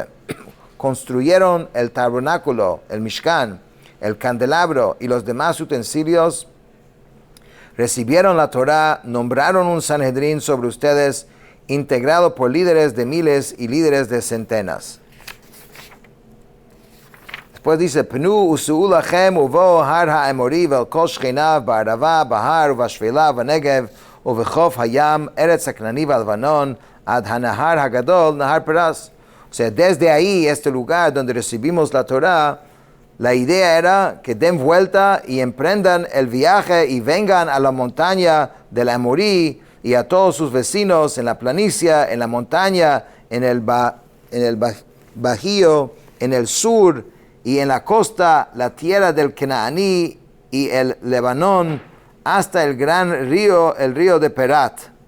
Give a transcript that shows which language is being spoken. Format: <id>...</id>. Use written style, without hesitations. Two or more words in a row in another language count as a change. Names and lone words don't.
<es>Construyeron el tabernáculo, el Mishkan, el candelabro y los demás utensilios. Recibieron la Torah, nombraron un Sanhedrin sobre ustedes, integrado por líderes de miles y líderes de centenas. Después dice,</es> <he>פנו וסעו לכם ובאו הר האמרי ואל כל שכניו בערבה בהר ובשפלה ובנגב ובחוף הים ארץ הכנעני והלבנון עד הנהר הגדל נהר פרת.</he> <es>O sea, desde ahí, este lugar donde recibimos la Torah, la idea era que den vuelta y emprendan el viaje y vengan a la montaña del Amorí y a todos sus vecinos en la planicie, en la montaña, en el bajío, en el sur y en la costa, la tierra del Cananí y el Lebanón, hasta el gran río, el río de Perat.</es>